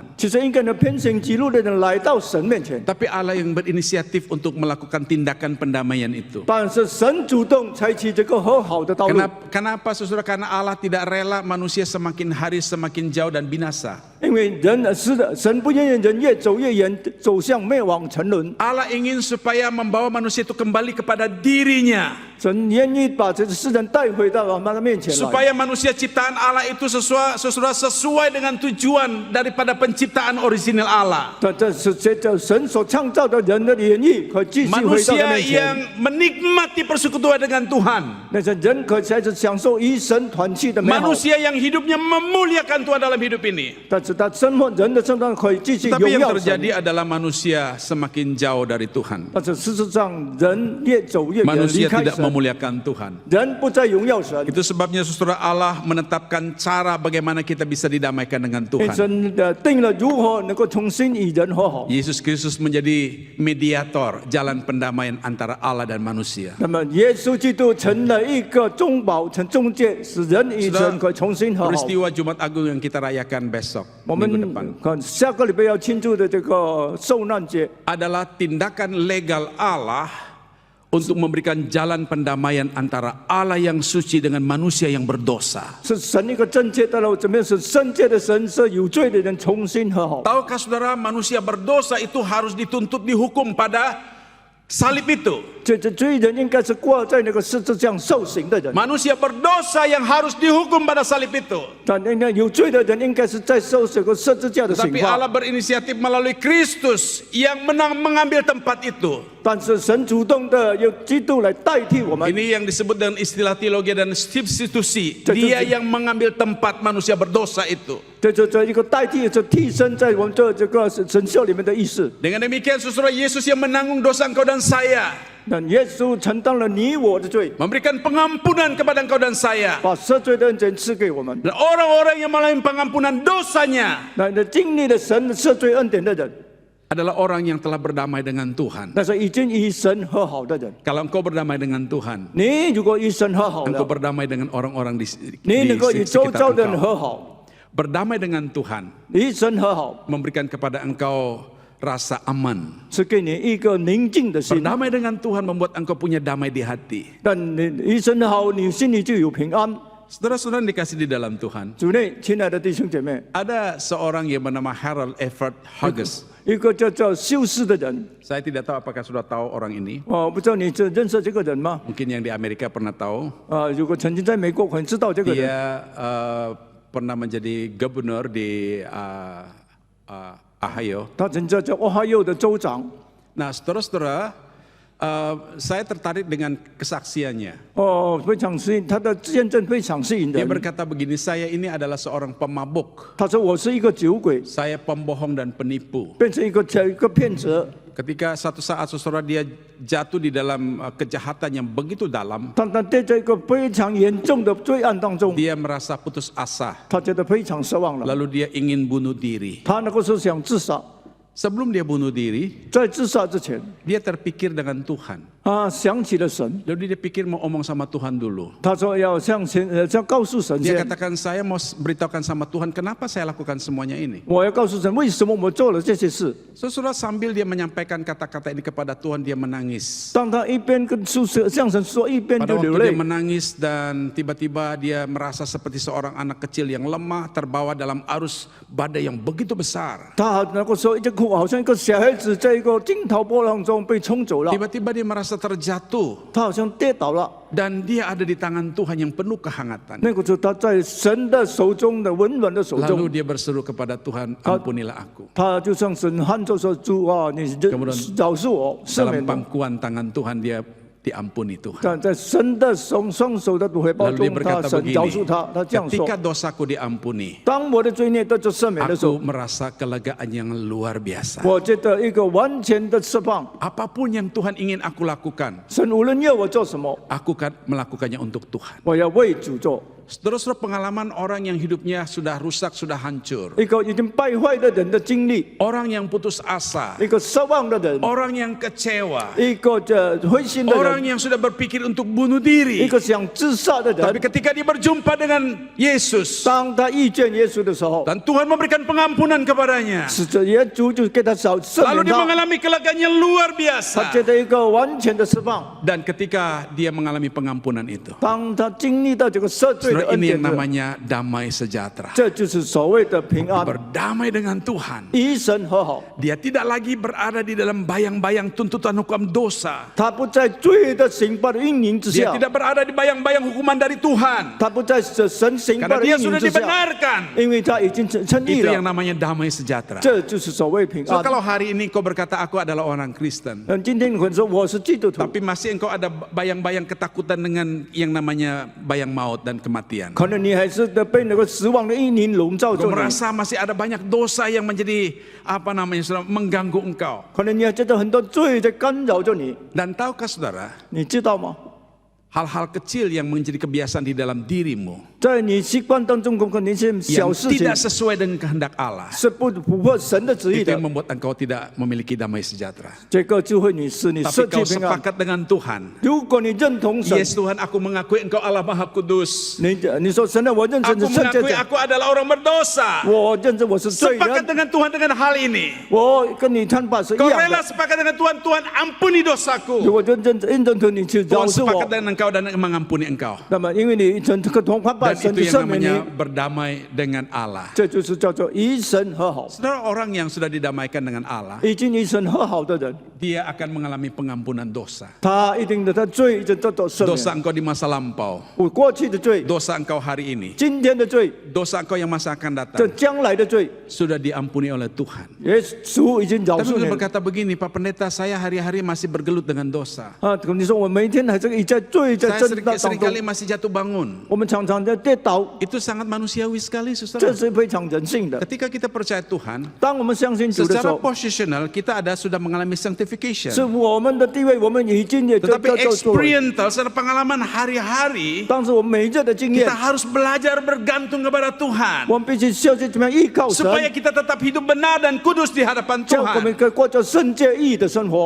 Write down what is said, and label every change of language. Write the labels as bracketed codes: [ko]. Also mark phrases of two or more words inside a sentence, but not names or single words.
[zh] 其实应该呢偏行己路的人来到神面前， [id] Tapi Allah yang berinisiatif untuk melakukan tindakan pendamaian itu. [zh] 但是神主动采取这个和好的道路。 [id] Kenapa saudara? Karena Allah tidak rela manusia semakin hari semakin jauh dan binasa. [zh] 因为神不愿意人越走越远，走向灭亡沉沦。 [id] Allah ingin supaya membawa manusia itu kembali kepada dirinya. [zh] 神愿意把这个世人带回到他的面前来， [id] Supaya manusia ciptaan Allah itu sesuai saudara sesuai dengan tujuan daripada penciptaan orisinal Allah. [zh] 但这是随着神所创造的人的演绎，可以继续回到他 [id] Manusia [zh] 面前。 [id] yang menikmati persekutuan dengan Tuhan. [zh] 那些人可以开始享受与神团契的美好， [id] Manusia yang hidupnya memuliakan Tuhan dalam hidup ini. [zh] 但是他生活人的生活可以继续 [id] Tapi [zh] 荣 [id] yang [zh] 耀神。 [id] terjadi adalah manusia semakin jauh dari Tuhan. [zh] 但是事实上，人越走越远，离 [id] Manusia [zh] 开 [id] tidak [zh] 神， [id] memuliakan Tuhan. [zh] 人不再荣耀神。 [id] Itu sebabnya saudara Allah menetapkan cara bagaimana kita bisa didamaikan dengan [zh] 因 [id] Tuhan. [zh] 神定了如何能够重新与人和好。 [id] Yesus Kristus menjadi mediator jalan pendamaian antara Allah dan manusia. [zh] 那么，耶稣基督成了一个中保、成中介，使人与神可以重新和好。 [id] Peristiwa Jumat Agung yang kita rayakan besok [zh] 我 [id] minggu [zh] 们 [id] depan [zh] 看下个礼拜要庆祝的这个受难节， [id] adalah tindakan legal Allah untuk memberikan jalan pendamaian antara Allah yang suci dengan manusia yang berdosa. [zh] 是神一个正确的路，怎么样使圣洁的神是有罪的人重新和好？ [id] Tahukah saudara manusia berdosa itu harus dituntut dihukum pada salib itu? [zh] 这罪人应该是挂在那个十字架上受刑的人， [id] Manusia berdosa yang harus dihukum pada salib itu. [zh] 但应该有罪的人应该是在受这个十字架的刑 [id] Tapi [zh] 罚。 [id] Allah berinisiatif melalui Kristus yang mengambil tempat itu. [zh] 但是神主动的用基督来代替我们， [id] Ini yang disebut dengan istilah teologi dan substitusi. Itu- Dia yang mengambil tempat manusia berdosa itu. [zh] 这一个代替，这替身在我们这个神校里面的意思。 [id] Dengan demikian saudara Yesus yang menanggung dosa engkau dan saya. [zh] 那耶稣承担了你我的罪， [id] Memberikan pengampunan kepada engkau dan saya. [zh] 把赦罪的恩典赐给我们。 [id] Dan orang-orang yang mengalami pengampunan dosanya [zh] 那经历了神的赦罪恩典的人， [id] adalah orang yang telah berdamai dengan Tuhan. [zh] 那是已经与神和好的人。 [id] Kalau engkau berdamai dengan Tuhan, [zh] 你如果与神和好 [id] engkau [zh] 了， [id] berdamai dengan orang-orang di [zh] 你能够与周 [id] sekitar [zh] 遭的人 [id] engkau. [zh] 和好， [id] Berdamai dengan Tuhan [zh] 与神和好， [id] memberikan kepada engkau rasa aman. [zh] 是给你一个宁静的心。 [id] Berdamai dengan Tuhan membuat engkau punya damai di hati. [zh] 但你与神和好，你心里就有平安。 [id] Saudara-saudara yang dikasih di dalam Tuhan, [zh] 主内，亲爱的弟兄姐妹， [id] ada seorang yang bernama Harold Everett Hughes. [zh] 一个叫修士的人， [id] Saya tidak tahu apakah sudah tahu orang ini. [zh] 不知道你认识这个人吗？ [id] Mungkin yang di Amerika pernah tahu. [zh] 如果曾经在美国，可能知道这个人。 [id] Dia pernah menjadi gubernur di Ohio. [zh] 他曾经叫Ohio的州长。 [id] Nah, saudara-saudara, saya tertarik dengan kesaksiannya. [zh] 非常吸引，他的见证非常吸引 [id] Dia [zh] 人。 [id] berkata begini, saya ini adalah seorang pemabuk, [zh] 他说我是一个酒鬼， [id] saya pembohong dan penipu. [zh] 变成一个骗子。 [id] Ketika satu saat saudara dia jatuh di dalam kejahatan yang begitu dalam, [zh] 但他在这个非常严重的罪案当中， [id] dia merasa putus asa, [zh] 他觉得非常失望了。 [id] lalu dia ingin bunuh diri. [zh] 他那个时候想自杀， [id] Sebelum dia bunuh diri, [zh] 在自杀之前， [id] dia terpikir dengan Tuhan. [zh] 想起了神。 [id] Lalu dia pikir mau omong sama Tuhan dulu. [zh] 他说要向告诉神 [id] Dia [zh] 先， [id] katakan, saya mau beritahukan sama Tuhan kenapa saya lakukan semuanya ini. [zh] 我要告诉神为什么我做了这些事。 [id] Sesudah sambil dia menyampaikan kata-kata ini kepada Tuhan, dia menangis. [zh] 当他一边跟向神说，一边 [id] Pada [zh] 就流 [id] waktu dia [zh] 泪。 [id] menangis dan tiba-tiba dia merasa seperti seorang anak kecil yang lemah terbawa dalam arus badai yang begitu besar. [zh] 他那个时候一直哭，好像一个小孩子在一个惊涛波浪中被冲走了。 [id] Tiba-tiba dia merasa terjatuh [zh] 他好像跌倒了。 [id] dan dia ada di tangan Tuhan yang penuh kehangatan. [zh] 那个时候他在神的手中的温暖的手 [id] Lalu [zh] 中， [id] dia berseru kepada Tuhan, ampunilah aku. [zh] 他就向神喊着说：“主啊，你饶恕我，赦 [id] Dalam [zh] 免我。” [id] pangkuan tangan Tuhan dia diampuni Tuhan. [zh] 但在神的双手的回报 [id] Lalu dia [zh] 中，他 [id] berkata [zh] 神饶恕 [id] begini, [zh] 他。他这样说 [id] ketika：“ dosaku diampuni, [zh] 当我的罪孽得到赦免的时 [id] aku [zh] 候， [id] merasa kelegaan yang luar biasa. [zh] 我觉得一个完全的释放。 [id] Apapun yang Tuhan ingin aku lakukan, [zh] 神无论要我做什么， [id] aku akan melakukannya untuk Tuhan. [zh] 我要为主做。 [id] Saudara-saudara, pengalaman orang yang hidupnya sudah rusak, sudah hancur. [zh] 一个已经败坏的人的经历， [id] Orang yang putus asa, [zh] 一个失望的人， [id] orang yang kecewa, [zh] 一个灰心的 [id] orang [zh] 人， [id] yang sudah berpikir untuk bunuh [zh] 一 [id] diri. [zh] 个想自杀的 [id] Tapi [zh] 人。 [id] ketika dia berjumpa dengan Yesus [zh] 当他遇见耶稣的时候， [id] dan Tuhan memberikan pengampunan kepadanya, [zh] 使着耶稣就给他赦 [id] lalu [zh] 免 [id] dia [zh] 他， [id] mengalami kelegaan yang luar [zh] 他 [id] biasa. [zh] 觉得一个完全的释放。 [id] Dan ketika dia mengalami pengampunan itu, [zh] 当他经历到这个赦罪的 [id] Saudara, [zh] 恩 [id] ini [zh] 典 [id] yang [zh] 的， [id] namanya damai sejahtera. [zh] 这就是所谓的平安， [id] Berdamai dengan Tuhan. [zh] 与神和好。 [id] Dia tidak lagi berada di dalam bayang-bayang tuntutan hukum dosa. [zh] 他不在罪的刑罚的运营之 [id] Dia [zh] 下， [id] tidak berada di bayang-bayang hukuman dari Tuhan. [zh] 他不在神刑罚 [id] Karena [zh] 的 [id] dia [zh] 运营 [id] sudah [zh] 之下， [id] dibenarkan. [zh] 因为他已经称义 [id] Itu yang [zh] 了。 [id] namanya damai sejahtera. [zh] 这就是所谓平 [id] So [zh] 安。 [id] kalau hari ini kau berkata aku adalah orang Kristen, [zh] 今天你会说我是基督徒， [id] tapi masih engkau ada bayang-bayang ketakutan dengan yang namanya bayang maut dan kematian. [zh] 可能你还是被那个死亡的阴影笼罩 [id] Kau [zh] 着你， [id] merasa masih ada banyak dosa yang menjadi saudara, mengganggu engkau. [zh] 可能你还觉得很多罪在干扰着你， [id] Dan tahukah saudara, [zh] 你知道吗？ [id] hal-hal kecil yang menjadi kebiasaan di dalam dirimu [zh] 在你习惯当中，可能一些 [id] yang [zh] 小事情 [id] tidak sesuai dengan kehendak Allah, [zh] 是不符合神的旨意 [id] itu [zh] 的 [id] yang，membuat engkau tidak memiliki damai sejahtera. [zh] 这个就会使你 [id] Tapi [zh] 失 [id] kau [zh] 去平安。 [id] sepakat dengan Tuhan. [zh] 如果你认同神， [id] Yes Tuhan, aku mengakui engkau Allah Maha Kudus. [zh] 你说神啊，我认识 [id] Aku [zh] 你圣洁 [id] mengakui [zh] 者， [id] aku adalah orang berdosa. [zh] 我认识我是罪 [id] Sepakat [zh] 人， [id] dengan Tuhan dengan hal ini. [zh] 我跟你看法是一 [id] Kau [zh] 样 [id] rela [zh] 的。 [id] sepakat dengan Tuhan, Tuhan ampuni dosaku. [zh] 如果认同你去饶 [id] Tuhan [zh] 恕 [id] sepakat [zh] 我， [id] dengan engkau dan mengampuni engkau. [zh] 那么因为你同看法， [id] Dan [zh] 神 [id] itu [zh] 就 [id] yang [zh] 赦免 [id] namanya [zh] 你， [id] berdamai dengan Allah. [zh] 这就是叫做与神和好。 [id] Saudara, orang yang sudah didamaikan dengan Allah, [zh] 已经与神和好的人， [id] dia akan mengalami pengampunan dosa. [zh] 他一定的他罪就得到赦 [id] Dosa [zh] 免。 [id] engkau di masa lampau, [zh] 我过去的罪， [id] dosa engkau hari ini, [zh] 今天的罪， [id] dosa engkau yang masa akan [zh] 这 [id] datang, [zh] 将来的罪， [id] sudah diampuni oleh Tuhan. [zh] 耶稣已经饶 [id] Tapi [zh] 恕 [id] dia [zh] 你了。 [id] berkata begini, Pak Pendeta, saya hari-hari masih bergelut dengan dosa. [zh] 啊，你说我每天还是在罪在 [id] Saya [zh] 震荡当 [id] seringkali [zh] 中， [id] masih jatuh bangun. [zh] 我们常常在跌倒， [id] Itu sangat manusiawi sekali, [zh] 这 [id] saudara. [zh] 是非常人性的。 [id] Ketika kita percaya Tuhan, [zh] 当我们相信主的时 [id] secara [zh] 候， [id] positional kita sudah mengalami [zh] 是 [id] sanctification. [zh] 我们的地位，我们已经也 [id] Tetapi [zh] 做了。 [id] experiential, secara pengalaman hari-hari, [zh] 但是我们每一日的经验 [id] kita，harus belajar bergantung kepada Tuhan. [zh] 我们必须学习怎么样依靠神， [id] Supaya kita tetap hidup benar dan kudus di hadapan [zh] 这样我们 [id] Tuhan. [zh] 可以过着圣洁义的生活。